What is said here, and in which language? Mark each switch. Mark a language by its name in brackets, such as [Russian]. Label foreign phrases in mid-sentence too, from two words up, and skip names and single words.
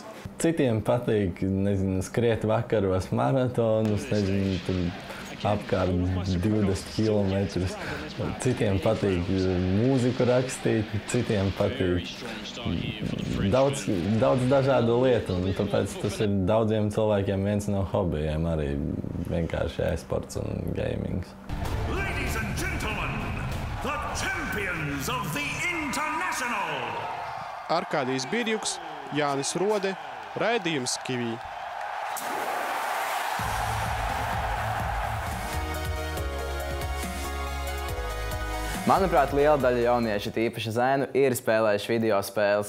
[Latvian] Citiem patīk, skriet vakaros maratonus, apkārt 20 kilometrus. Citiem patīk mūziku rakstīt, citiem patīk daudz dažādu lietu. Un tāpēc tas ir daudziem cilvēkiem viens no hobijiem, arī vienkārši e-sports un gamings. [English] Ladies and gentlemen, the champions of the International! [Latvian] Arkādijs Birjuks, Jānis Rode, raidījums Kivī. Manuprāt, liela daļa jauniešu, tīpaši zēnu, ir spēlējuši video spēles.